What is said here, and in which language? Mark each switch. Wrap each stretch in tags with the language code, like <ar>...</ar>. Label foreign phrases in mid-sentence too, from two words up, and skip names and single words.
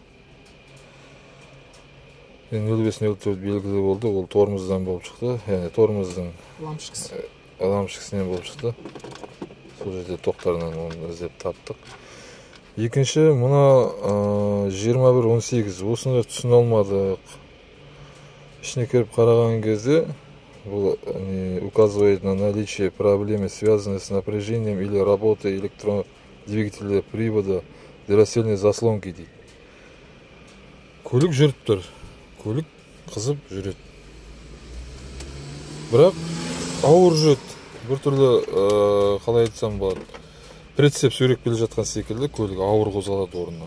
<kk>0504 белгілі болды, ол тормоздан болып шықты, яғни тормоздың лампшкісінен болып шықты. Сол жерде тоқтарынан оны іздеп таптық. Екінші, мұна 2118, осыны түсіне алмадық. Ішіне кіріп қараған кезде, бұл</kk> <ru>указывает на наличие проблемы, связанные с напряжением или работой электродвигателя привода дыросельной заслонки дейді.</ru> <kk>Көлік жүріп тұр, көлік қызып жүреді. Бірақ ауыр жүреді, бір түрлі қалай айтсам болады, прицеп сүйреп келе жатқан секілді көлік ауыр қозғалады орнынан.</kk>